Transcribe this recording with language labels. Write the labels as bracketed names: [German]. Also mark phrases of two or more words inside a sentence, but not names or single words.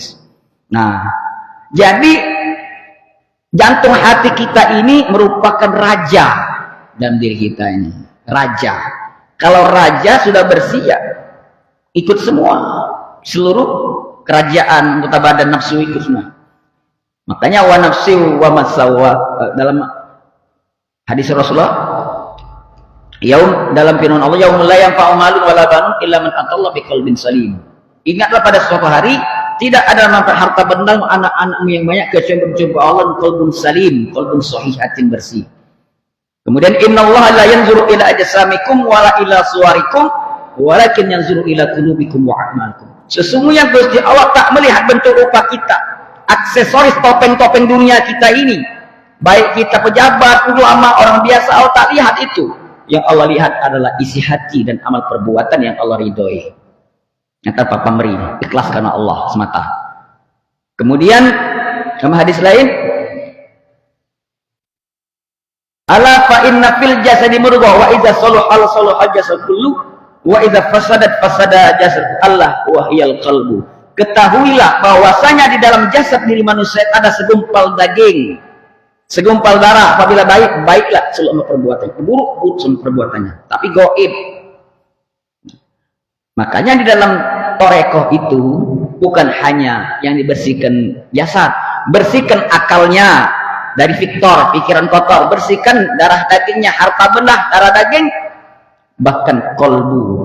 [Indonesian] Nah, jadi jantung hati kita ini merupakan raja dalam diri kita ini, raja. Kalau raja sudah bersih, ya ikut semua, seluruh kerajaan, anggota badan nafsu ikut semua. [Arabic] Makanya ونفس وما سواها, [Indonesian] dalam hadis Rasulullah, [Arabic] yaum, [Indonesian] dalam firman Allah, [Arabic] يوم لا ينفع مال ولا بنون إلا من أتى الله بقلب سليم. [Indonesian] Ingatlah pada suatu hari tidak ada manfaat harta benda anak-anakmu yang banyak kecuali berjumpa Allah dengan [Arabic] قلب سليم، قلب صحيح, [Indonesian] hati bersih. [Arabic] Kemudian إن الله لا ينظر إلى أجسامكم ولا إلى صوركم ولكن ينظر إلى قلوبكم وأعمالكم. [Indonesian] Sesungguhnya Gusti Allah tak melihat bentuk rupa kita, aksesoris topeng-topeng dunia kita ini, baik kita pejabat, ulama, orang biasa, Allah tak lihat itu. Yang Allah lihat adalah isi hati dan amal perbuatan yang Allah ridhoi, yang tanpa pamrih, ikhlas karena Allah semata. Kemudian dalam hadis lain, [Arabic] ألا فإن في الجسد مضغة وإذا صلح صلح جسد كله وإذا فسدت فسد جسد الله وهي القلب. [Indonesian] Ketahuilah bahwasanya di dalam jasad diri manusia ada segumpal daging, segumpal darah. Apabila baik, baiklah seluruh perbuatan, buruk, buruk semua perbuatannya, tapi goib. Makanya di dalam torekoh itu bukan hanya yang dibersihkan jasad, bersihkan akalnya dari Victor, pikiran kotor, bersihkan darah dagingnya, harta benda, darah daging, bahkan kolbu.